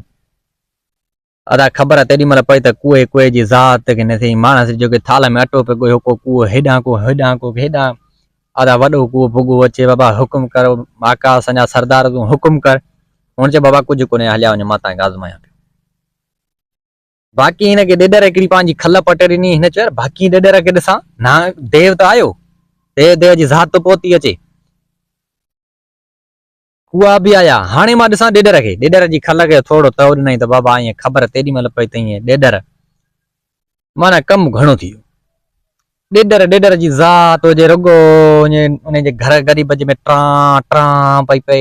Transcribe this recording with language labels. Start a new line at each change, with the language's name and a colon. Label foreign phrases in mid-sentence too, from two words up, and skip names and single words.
Sindhi: अदा ख़बर तेॾी महिल पई त कुएं जी ज़ात खे न थी, माणस जेके थाल में अटो पे ॻोयो, को कुओ हेॾां को हेॾां। अदा वॾो कुओ भुॻो अचे, बाबा हुकुम करो, आका असांजा सरदार तूं हुकुम कर। हुन चयो बाबा कुझु कोन्हे, हलिया वञो, मां तव्हांखे आज़मायां पियो। बाक़ी हिनखे ॾेॾर हिकिड़ी पंहिंजी खल पटे ॾिनी। हिन चयो बाक़ी ॾेॾर खे ॾिसां ना, देव त आयो, देव देव जी ज़ात पहुती अचे, कुआ बि आया, हाणे मां ॾिसां ॾेॾर खे। ॾेॾर जी खल खे थोरो तओ ॾिनई त बाबा ईअं ख़बर तेॾी महिल पई त ईअं ॾेॾर माना कमु घणो थी वियो। ॾेॾर जी ज़ात हुजे रुगो उनजे घर ग़रीब जे में ट्रां ट्रां पई पए।